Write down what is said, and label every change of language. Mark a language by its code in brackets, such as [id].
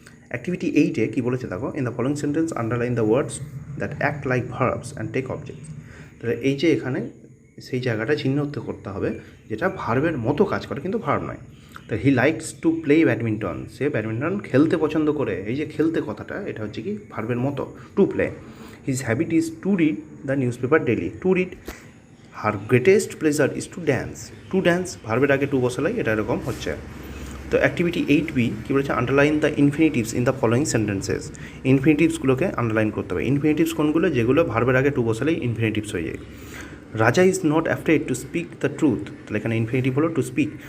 [en] activity 8-এ [bn] কী বলেছে দেখো, [en] In the following sentence underline the words that act like verbs and take objects. [bn] তাহলে এই যে এখানে সেই জায়গাটা চিহ্নিত করতে হবে যেটা ভার্বের মতো কাজ করে কিন্তু ভার্ব নয়। তো [en] he likes to play badminton, [bn] say badminton খেলতে পছন্দ করে, এই যে খেলতে কথাটা এটা হচ্ছে কি ভার্বের মতো, to play. [en] His habit is to read the newspaper daily. To read. Her greatest pleasure is to dance. [bn] To dance ভার্বের আগে টু বসালাই এটা এরকম হচ্ছে। তো অ্যাক্টিভিটি 8B কী বলেছে, [en] Underline the infinitives in the following sentences. [bn] ইনফিনিটিভসগুলোকে underline করতে হবে। Infinitives কোনগুলো, যেগুলো ভার্বের আগে টু বসালেই ইনফিনিটিভস হয়ে যায়। [en] Raja is not afraid to speak the truth, [bn] তাহলে এখানে ইনফিনিটিভ হলো [en] To speak.